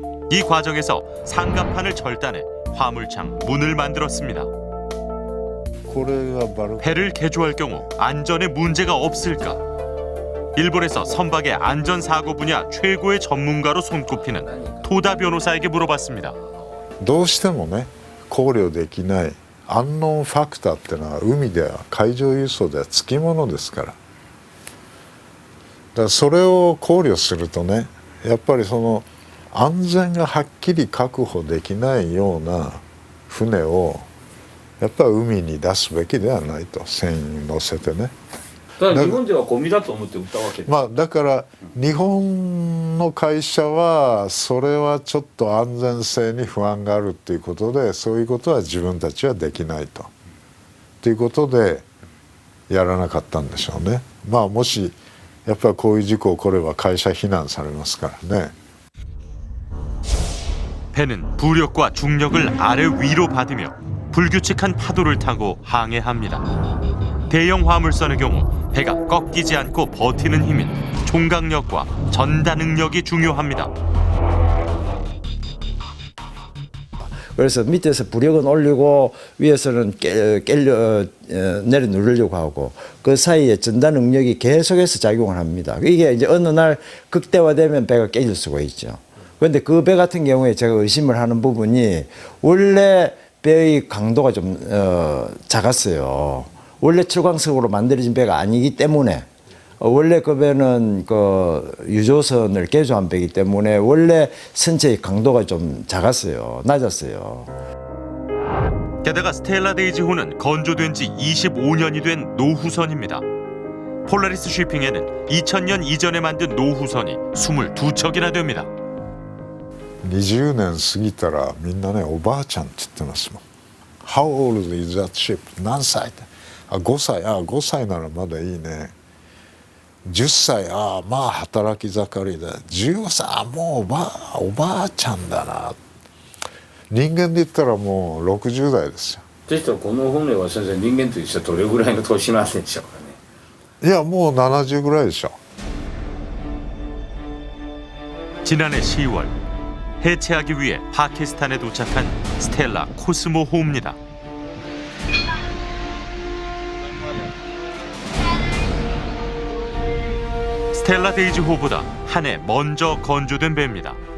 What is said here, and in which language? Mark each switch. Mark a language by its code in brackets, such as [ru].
[ko] 이 과정에서 상갑판을 절단해 화물창 문을 만들었습니다. 배를 개조할 경우 안전에 문제가 없을까? 일본에서 선박의 안전사고 분야 최고의 전문가로 손꼽히는 토다 변호사에게 물어봤습니다. [ja] どうしてもね考慮できないアンノンファクターってのは海では海上輸送ではつきものですから。だからそれを考慮するとねやっぱりその安全がはっきり確保できないような船をやっぱり海に出すべきではないと船員に乗せてねただ日本ではゴミだと思って売ったわけです。まあだから日本の会社はそれはちょっと安全性に不安があるっていうことで、そういうことは自分たちはできないということでやらなかったんでしょうね。まあもしやっぱりこういう事故起これば会社非難されますからね。 [ko] 배는 부력과 중력을 아래 위로 받으며 불규칙한 파도를 타고 항해합니다. 대형 화물선의 경우 배가 꺾이지 않고 버티는 힘인 총각력과 전다 능력이 중요합니다. 그래서 밑에서 부력은 올리고 위에서는 내려 누르려고 하고 그 사이에 전달 능력이 계속해서 작용을 합니다. 이게 이제 어느 날 극대화되면 배가 깨질 수가 있죠. 그런데 그 배 같은 경우에 제가 의심을 하는 부분이 원래 배의 강도가 좀 작았어요. 원래 철광석으로 만들어진 배가 아니기 때문에 원래 그 배는 그 유조선을 개조한 배이기 때문에 원래 선체의 강도가 좀 작았어요. 낮았어요. 게다가 스텔라 데이지호는 건조된 지 25년이 된 노후선입니다. 폴라리스 쉬핑에는 2000년 이전에 만든 노후선이 22척이나 됩니다. [ja] 20年過ぎたらみんなねおばあちゃんって言ってますもん。 [en] How old is that ship? [ja] 何歳ってあ5歳あ5歳ならまだいいね。 10歳あまあ働き盛りだ。15歳あもうおばあちゃんだな。人間で言ったらもう60代ですよ。でしたらこの船は先生人間と一緒どれぐらいの年なんでしょうかね。いやもう70ぐらいでしょ。 [ko] 지난해 10월 해체하기 위해 파키스탄에 도착한 스텔라 코스모호입니다. 스텔라 데이지호보다 한 해 먼저 건조된 배입니다.